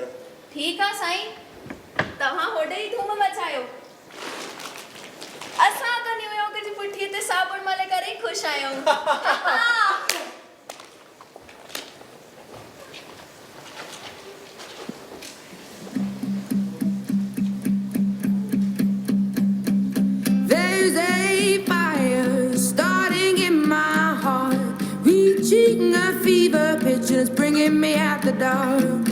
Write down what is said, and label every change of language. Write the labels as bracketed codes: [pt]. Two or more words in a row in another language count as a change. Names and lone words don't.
[sd] ठीकु आहे साईं तव्हां होॾे ई धूम मचायो असां त न्यूयॉर्क जी पुठीअ ते साबुण मले करे ई ख़ुशि आहियूं [en] There's a fire starting in my heart, reaching a fever pitch and it's bringing me out the dark.